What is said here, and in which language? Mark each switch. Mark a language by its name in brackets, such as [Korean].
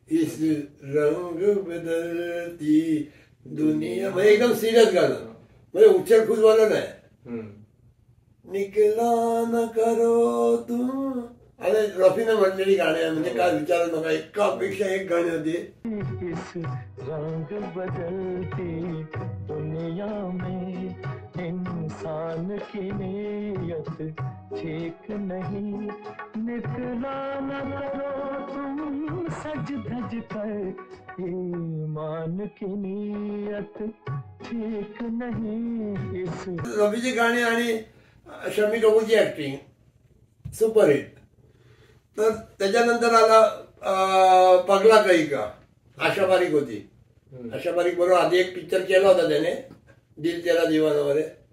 [Hindi] इस रंग बदलती दुनिया, [Marathi] म्हणजे एकदम सिरियस गाणं, म्हणजे उच्छल खुशवालं नाही. [Hindi] निकला न करो तुम, [Marathi] आणि रफीने म्हटलेली गाणी आहे, म्हणजे काय विचारू नका. एकापेक्षा एक गाणी होती. [Hindi] इस रंग बदलती दुनिया में इंसान की नीयत ठीक नहीं, निकला न करो तुम सज धज कर, ईमान की नीयत ठीक नहीं. इस [Marathi] रफीची गाणी आणि शम्मी कपूरची ऍक्टिंग सुपरहिट. तर त्याच्यानंतर आला पगला काही का, आशा बारीक होती. आशा बारीक बरोबर आधी एक पिक्चर केला होता त्याने, दिल तेरा दिवाना मध्ये.